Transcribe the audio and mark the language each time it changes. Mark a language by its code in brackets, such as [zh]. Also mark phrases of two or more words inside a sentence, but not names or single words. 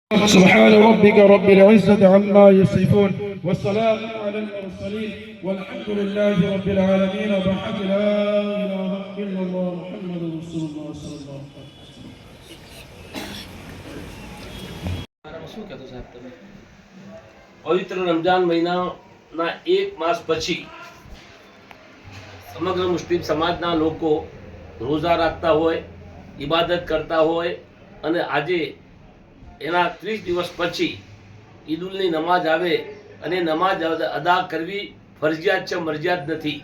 [ar] سبحان ربك رب العزة عما يصفون والسلام على المرسلين والحمد لله رب العالمين بحق لا إله إلا الله محمد رسول الله صلى الله عليه वसल्लम। [gu] પવિત્ર રમજાન મહિનાના એક માસ પછી સમગ્ર મુસ્લિમ સમાજના લોકો રોઝા રાખતા હોય, ઇબાદત કરતા હોય અને આજે એના 30 દિવસ પછી ઈદુલની નમાજ આવે અને નમાજ અદા કરવી ફરજિયાત છે, મરજિયાત નથી.